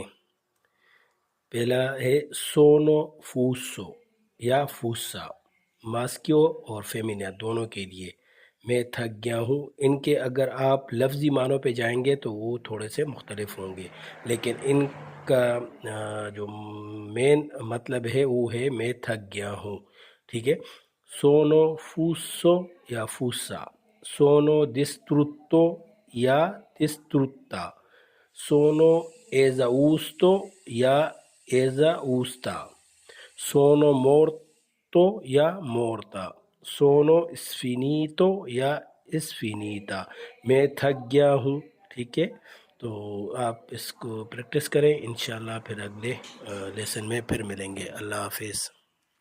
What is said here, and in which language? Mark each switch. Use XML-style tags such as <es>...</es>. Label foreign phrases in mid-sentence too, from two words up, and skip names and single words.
<ur>پہلا ہے</ur> <it>sono fuso</it> <ur>یا فوسا، ماسکیو اور فیمینیا دونوں کے لیے میں تھک گیا ہوں۔ ان کے اگر آپ لفظی معنوں پہ جائیں گے تو وہ تھوڑے سے مختلف ہوں گے، لیکن ان کا جو مین مطلب ہے وہ ہے میں تھک گیا ہوں، ٹھیک ہے۔</ur> <it>sono fuso o fusa, sono distrutto o distrutta, sono esausto o esausta, sono morto o morta, sono sfinito o sfinita, میں تھک گیا ہوں، ٹھیک ہے۔ تو آپ اس کو پریکٹس کریں، انشاءاللہ پھر اگلے لیسن میں پھر ملیں گے۔ اللہ حافظ۔</it>